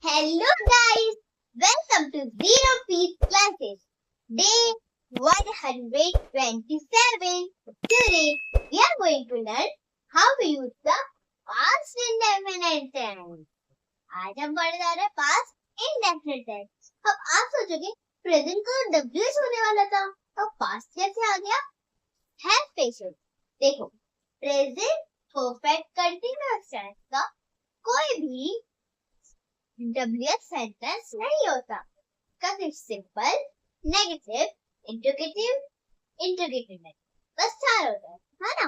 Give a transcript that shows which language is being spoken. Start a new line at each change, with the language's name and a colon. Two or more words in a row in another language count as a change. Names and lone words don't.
English: Hello guys, welcome to Zero Peace Classes, day 127. Today we are going to learn how to use the past indefinite tense.
Hindi: आज हम पढ़ने जा रहे हैं
English: past indefinite tense.
Hindi: अब आप सोचोगे प्रेजेंट का W होने वाला था, अब past कैसे आ गया?
English: Have patience.
Hindi: देखो,
English: present perfect continuous tense
Hindi: का कोई भी
English: WH sentence
Hindi: नहीं होता,
English: because it's simple, negative, interrogative
Hindi: नहीं, बस चार होता है ना?